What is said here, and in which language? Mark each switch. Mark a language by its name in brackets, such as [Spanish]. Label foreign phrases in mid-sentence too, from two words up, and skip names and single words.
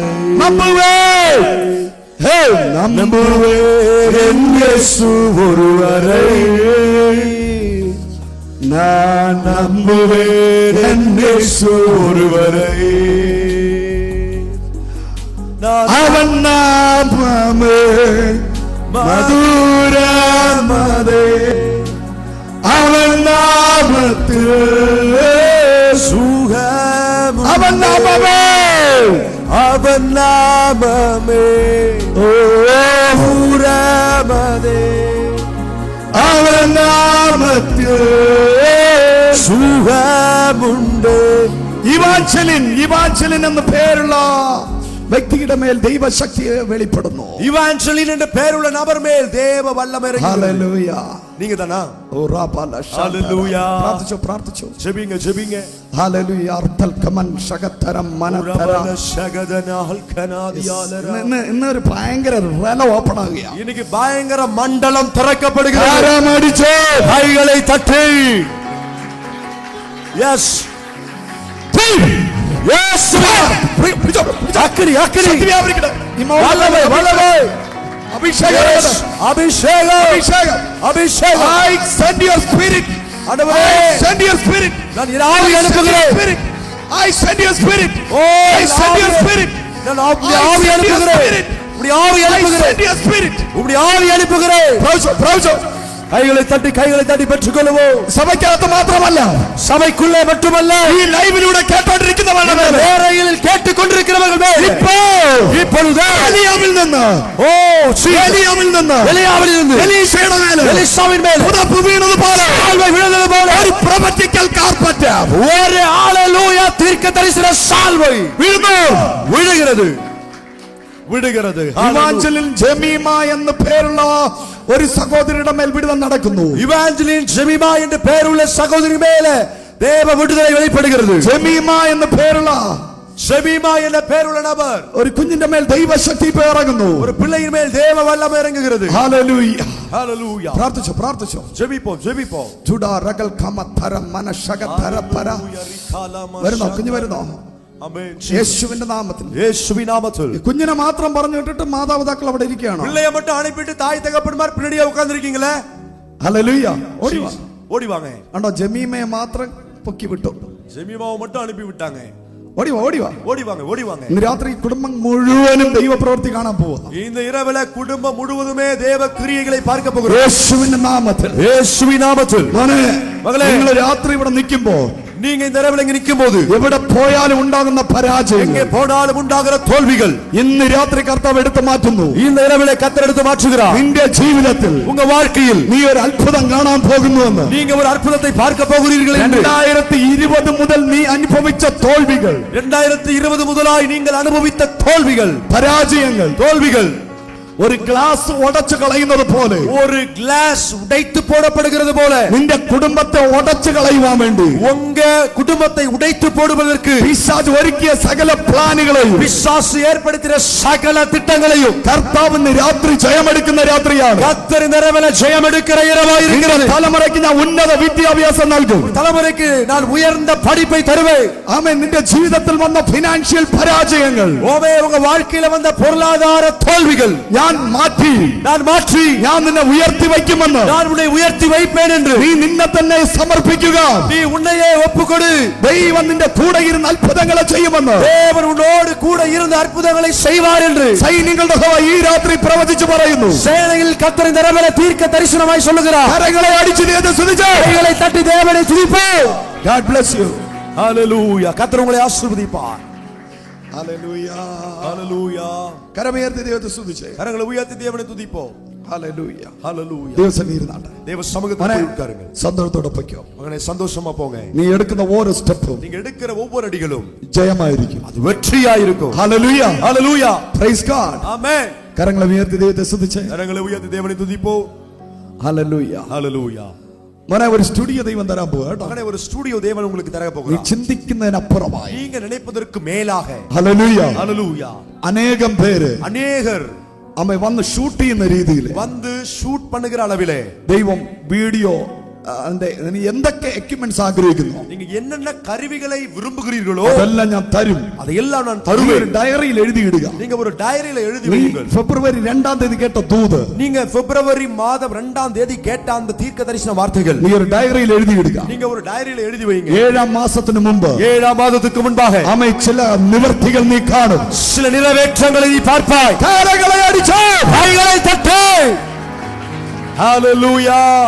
[Malayalam] നമ്പുവേൻ, ഹേ, നമ്പുവേൻ എന്നേശു ഒരുവരേ, ഞാൻ നമ്പുവേൻ എന്നേശു ഒരുവരേ. അവൻ നാമമേ മധുരമതേ, അവൻ നാമത്തിൽ സുഖം, അവൻ നാമമേ, [Tamil] அவன் நாமமே [Malayalam] മധുരമതേ, അവൻ നാമത്തിൽ സുഖമുണ്ട്. ഇവാഞ്ചലിൻ എന്ന പേരുള്ള വ്യക്തിയുടെ മേൽ ദൈവശക്തിയെ വെളിപ്പെടുന്നു. [Tamil] இவாஞ்சலின் என்ற பெயருள்ள நபர் மேல் தேவ வல்லமை இறங்குகிறது. [Malayalam] ഹല്ലേലൂയ. [Tamil] நீங்க தானா? ഓ റാപാല ഷാ. [Malayalam] ഹല്ലേലൂയ. പ്രാർത്ഥിച്ചു. [Tamil] ஜெபிங்க ஜெபிங்க. ഹല്ലേലൂയ. അർത്ഥൽ കമൻ ശകതരം മനതര. [Malayalam] ഇന്ന് ഒരു ഭയങ്കര റല ഓപ്പൺ ആകുകയാണ്. [Tamil] இன்னைக்கு பயங்கர மண்டலம் திறக்கப்படுகிறது. [Malayalam] ആരാമടിച്ചോ? [Tamil] கைகளை தட்டி. எஸ் எஸ். அக்கடி அக்கடி. [Malayalam] ശക്തി വ്യാപരിക്കട്ടെ. [Tamil] வல்லமை வல்லமை. [Malayalam] അഭിഷേകം. [Tamil] அபிஷேகம் [Malayalam] അഭിഷേകം. [Tamil] அபிஷேகம். [English] I send your spirit. [Tamil] ஆண்டவரே, [English] Send your spirit. [Tamil] நான் என் ஆவியை அனுப்புகிறேன். [English] I send your spirit. ஓ, I send your spirit. [Tamil] நான் ஆவியை அனுப்புகிறேன். இப்படி ஆவியை [English] I [Tamil] அனுப்புகிறேன். [English] send your spirit. [Tamil] இப்படி ஆவியை அனுப்புகிறேன். പ്രൗചോ. கைகளை தட்டி பெற்றுக் கொள்வோம். [Malayalam] സഭയ്ക്കകത്ത് മാത്രമല്ല, [Tamil] சபைக்குள்ளே மட்டுமல்ல, [Malayalam] ഈ ലൈവിലൂടെ കേട്ടോണ്ടിരിക്കുന്നവരുടെ മേൽ, [Tamil] வேறையில் கேட்டுக்கொண்டிருக்கிறவர்கள் மேல் இப்பொழுது [Malayalam] എലിയാമിൽ നിന്ന്, എലിയാമിൽ നിന്ന്, [Tamil] எலியாவில் இருந்து [Malayalam] എലീശയുടെ മേൽ, [Tamil] எலிசாவின் மேல் [Malayalam] പുതപ്പ് വീണതുപോലെ, [Tamil] சால்வை விழுந்தது போல [English] ഒരു prophetical carpet [Tamil] ஒரு ஹalleluya தீர்க்க தரிசன சால்வை விழுகிறது. [Malayalam] ഇവാഞ്ചലിൻ ജമീമ എന്ന പേരുള്ള ഒരു സഹോദരിയുടെ മേൽ വിടുതൽ നടക്കുന്നു. [Tamil] இவாஞ்சலின் ஜெமிமா என்ற பெயருள்ள சகோதரி மேலே தேவ விடுதலை வெளிப்படுகிறது. [Malayalam] ജമീമ എന്ന പേരുള്ള [Tamil] ஜெமிமா என்ற பெயருள்ள நபர், [Malayalam] ഒരു കുഞ്ഞിന്റെ മേൽ ദൈവശക്തി ഇപ്പോ ഇറങ്ങുന്നു. [Tamil] ஒரு பிள்ளையின் மேல் தேவ வல்லமை இறங்குகிறது. [Malayalam] ഹല്ലേലൂയ. [Tamil] ஹalleluya. [Malayalam] പ്രാർത്ഥിച്ചു. [Tamil] ஜெபிப்போம். ജുഡാ റഗൽ ഖമതര മനശഗതര പര. [Malayalam] വരുന്നോ കുഞ്ഞു വരുന്നോ? ആമേൻ. യേശുവിന്റെ നാമത്തിൽ. യേശുവിൻ നാമത്തിൽ. കുഞ്ഞിനെ മാത്രം പറഞ്ഞു വിട്ടിട്ട് മാതാപിതാക്കൾ അവിടെ ഇരിക്കുകയാണ്. [Tamil] பிள்ளையை மட்டும் அனுப்பிட்டு தாய் தகப்பன்மார் பின்னாடியே உட்கார்ந்திருக்கீங்களே. [Malayalam] ഹല്ലേലൂയ. ഓടി വാ. [Tamil] ஓடி வாங்க. [Malayalam] കണ്ടോ ജമീമയെ മാത്രം പൊക്കി വിട്ടു. [Tamil] ஜெமிமாவை மட்டும் அனுப்பி விட்டாங்க. [Malayalam] ഓടി വാ ഓടി വാ. [Tamil] ஓடி வாங்க ஓடி வாங்க. [Malayalam] ഇന്ന് രാത്രി കുടുംബം മുഴുവനും ദൈവപ്രവൃത്തി കാണാൻ പോവുക. [Tamil] இந்த இரவுல குடும்பம் முழுவதுமே தேவ கிரியைகளை பார்க்க போகிறோம். [Malayalam] യേശുവിന്റെ നാമത്തിൽ. [Tamil] இயேசுவின் நாமத்தில். [Malayalam] മോനെ മകളെ, നിങ്ങൾ രാത്രി ഇവിടെ നിൽക്കുമ്പോൾ [Tamil] நீங்க இந்த இரவுல இங்க நிக்கும்போது [Malayalam] എവിടെ പോയാലും ഉണ്ടാകുന്ന പരാജയം, [Tamil] எங்கே போனாலும் உண்டாகிற தோல்விகள் [Malayalam] ഇന്ന് രാത്രി കർത്താവ് എടുത്തു മാറ്റുന്നു. [Tamil] இந்த இரவுல கர்த்தர் எடுத்து மாற்றுகிறார். [Malayalam] നിന്റെ ജീവിതത്തിൽ [Tamil] உங்க வாழ்க்கையில் [Malayalam] നീ ഒരു അത്ഭുതം കാണാൻ പോകുന്നുവെന്ന്. [Tamil] நீங்க ஒரு அற்புதத்தை பார்க்க போகிறீர்கள் என்று [Malayalam] 2020 മുതൽ നീ അനുഭവിച്ച തോൽവികൾ, [Tamil] 2020 முதலாய் நீங்கள் அனுபவித்த தோல்விகள், [Malayalam] പരാജയങ്ങൾ, [Tamil] தோல்விகள் [Malayalam] ഒരു ഗ്ലാസ് ഉടച്ചു കളയുന്നത് പോലെ, [Tamil] ஒரு கிளாஸ் உடைத்து போடப்படுகிறது போல [Malayalam] നിന്റെ കുടുംബത്തെ ഉടച്ചു കളയുവാൻ വേണ്ടി [Tamil] உங்க குடும்பத்தை உடைத்து போடுவதற்கு [Malayalam] പിശാച് ഒരുക്കിയ സകല പ്ലാനുകളെയും [Tamil] பிசாசு ஏற்படுத்தின சகல திட்டங்களையும் [Malayalam] കർത്താവ് ഇന്ന് രാത്രി ജയമെടുക്കുന്ന രാത്രിയാണ്. [Tamil] கர்த்தர் இந்த இரவுல ஜெயம் எடுக்கிற இரவாய் இருக்கிறது. [Malayalam] തലമുറയ്ക്ക് ഞാൻ ഉന്നത വിദ്യാഭ്യാസം നൽകും. [Tamil] தலைமுறைக்கு நான் உயர்ந்த படிப்பை தருவேன். [Malayalam] ആമേൻ. നിന്റെ ജീവിതത്തിൽ വന്ന ഫിനാൻഷ്യൽ പരാജയങ്ങൾ [Tamil] ஓவே உங்க வாழ்க்கையில வந்த பொருளாதார தோல்விகள் [Malayalam] ഞാൻ മാറ്റി ഞാൻ നിന്നെ ഉയർത്തി വയ്ക്കുമെന്ന്. [Tamil] நான் உன்னை உயர்த்தி வைப்பேன் என்று [Malayalam] നീ നിന്നെ തന്നെ സമർപ്പിക്കുക. [Tamil] நீ உன்னையே ஒப்புக்கொடு. [Malayalam] ദൈവം നിന്റെ കൂടെ ഇരുന്ന് അത്ഭുതങ്ങളെ ചെയ്യുമെന്ന്. [Tamil] தேவன் உன்னோடு கூட இருந்து அற்புதங்களை செய்வார் என்று [Malayalam] സൈന്യങ്ങളുടെ യഹോവ ഈ രാത്രി പ്രവചിച്ചു പറയുന്നു. [Tamil] சேனையில் கர்த்தர் இந்த இரவிலே தீர்க்க தரிசனமாய் சொல்லுகிறார். [Malayalam] കരങ്ങളെ അടിച്ചു ദൈവത്തെ സ്തുതിച്ച് [Tamil] கைகளை தட்டி தேவனை துதிப்போம். [English] God bless you. [Tamil] ஹalleluya. கர்த்தர் உங்களை ஆசீர்வதிப்பார். [Malayalam] ഹല്ലേലൂയ. [Tamil] ஹalleluya. [Malayalam] കരമുയർത്തി ദൈവത്തെ സ്തുതിച്ച് [Tamil] கரங்களை உயர்த்தி தேவனை துதிப்போம். [Malayalam] ഹല്ലേലൂയ. [Tamil] ஹalleluya. [Malayalam] ദൈവസന്നിധിയിലാണ്. [Tamil] தேவ சமூகத்தில் போய் உட்காருங்க. [Malayalam] സന്തോഷത്തോടെ പൊയ്ക്കോ. [Tamil] மகனே சந்தோஷமா போங்க. [Malayalam] നീ എടുക്കുന്ന ഓരോ സ്റ്റെപ്പും [Tamil] நீங்க எடுக்கிற ஒவ்வொரு அடிகளும் [Malayalam] ജയമായിരിക്കും. [Tamil] அது வெற்றியா இருக்கும். [Malayalam] ഹല്ലേലൂയ. [Tamil] ஹalleluya. [English] Praise God. [Tamil] ஆமென். [Malayalam] കരങ്ങളെ ഉയർത്തി ദൈവത്തെ സ്തുതിച്ച് [Tamil] கரங்களை உயர்த்தி தேவனை துதிப்போம். [Malayalam] ഹല്ലേലൂയ. [Tamil] ஹalleluya. [Malayalam] മോനെ ഒരു സ്റ്റുഡിയോ ദൈവം തരാൻ പോവാ കേട്ടോ. [Tamil] மகனே ஒரு ஸ்டுடியோ தேவன் உங்களுக்கு தர [Malayalam] നീ [Tamil] போகிறார். [Malayalam] ചിന്തിക്കുന്നതിനപ്പുറമായി. [Tamil] நீங்க நினைப்பதற்கு மேலாக. [Malayalam] ഹല്ലേലൂയ. [Tamil] ஹalleluya. [Malayalam] അനേകം പേര് [Tamil] அநேகர் [Malayalam] അമ്മ വന്ന് ഷൂട്ട് ചെയ്യുന്ന രീതിയിൽ [Tamil] வந்து ஷூட் பண்ணுகிற அளவிலே [Malayalam] ദൈവം വീഡിയോ നീ എന്തൊക്കെ എക്യുപ്മെന്റ്സ് ആഗ്രഹിക്കുന്നു [Tamil] நீங்க என்னென்ன கருவிகளை விரும்புகிறீர்களோ [Malayalam] അതെല്ലാം ഞാൻ തരും. [Tamil] அதையெல்லாம் நான் [Malayalam] നീ [Tamil] தருவேன். [Malayalam] ഒരു ഡയറിയിൽ എഴുതിയിടുക. [Tamil] நீங்க ஒரு டைரியில எழுதி [Malayalam] നീ [Tamil] வையுங்கள். [Malayalam] ഫെബ്രുവരി 2-ാം തീയതി കേട്ട ദൂത് [Tamil] நீங்க பிப்ரவரி மாதம் 2ஆம் தேதி கேட்ட அந்த தீர்க்க தரிசன வார்த்தைகள் [Malayalam] നീ ഒരു ഡയറിയിൽ എഴുതിയിടുക. [Tamil] நீங்க ഒരു டைரியில எழுதி வைங்க. [Malayalam] 7-ാം മാസത്തിന് മുമ്പ് [Tamil] 7ஆம் மாதத்துக்கு முன்பாக [Malayalam] ആമേ ചില നിവർത്തികൾ നീ കാണും. [Tamil] சில நிறைவேற்றங்களை நீ பார்ப்பாய். [Malayalam] കരങ്ങളെ അടിച്ച് [Tamil] கைகளை தட்டு. ஹalleluya.